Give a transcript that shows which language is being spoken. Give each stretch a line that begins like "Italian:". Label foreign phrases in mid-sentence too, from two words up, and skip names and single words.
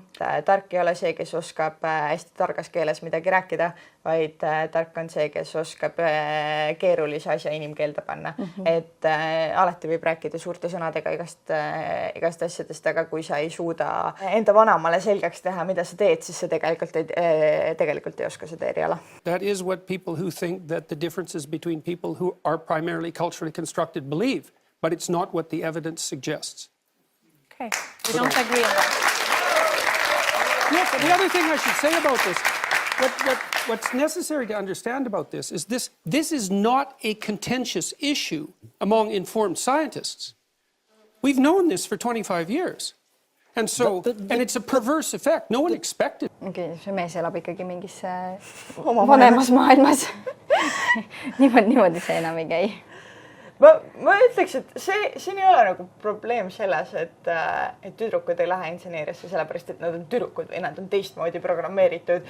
Estonian: Tark ei ole see, kes oskab hästi targas keeles midagi rääkida, vaid tark on see, kes oskab keerulise asja inimkeelde panna. Et alati võib rääkida suurte sõnadega igast asjadest, aga kui sa ei suuda enda vanemale selgeks teha, mida sa teed, siis sa tegelikult ei oska seda eriala.
English: That is what people who think that the differences between people who are primarily culturally constructed believe, but it's not what the evidence suggests. Okay, we don't agree on that. Yes, the other thing I should say about this, what's necessary to understand about this is this is not a contentious issue among informed scientists. We've known this for 25 years. And so, and it's a perverse effect. No one expected.
Estonian: Okay, see mees elab ikkagi mingis vanemas maailmas. Niimoodi see enam ei käi. Ma ütleks, et siin ei ole nagu probleem selles, et tüdrukud ei lähe inseneeriasse sellepärast, et nad on tüdrukud või nad on teistmoodi programmeeritud.